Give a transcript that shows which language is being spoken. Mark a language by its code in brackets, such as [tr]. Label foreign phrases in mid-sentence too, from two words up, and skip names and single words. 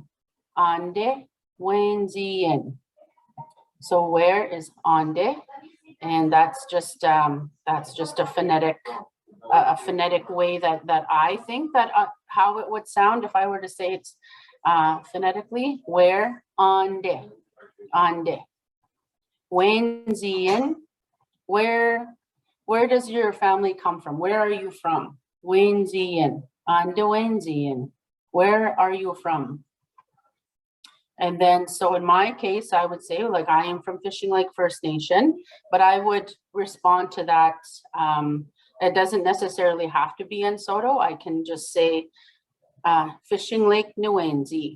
[ojw] Ande Wenzian. [en] So where is ande? And that's just a phonetic way that I think that how it would sound if I were to say it phonetically. Where? [ojw] Ande. Ande. Wenzian. [en] Where does your family come from? Where are you from? [ojw] Wenzian. Ande Wenzian. [en] Where are you from? And then, so in my case, I would say, like, I am from Fishing Lake First Nation, but I would respond to that. It doesn't necessarily have to be in Saulteaux. I can just say Fishing Lake Niwenzi.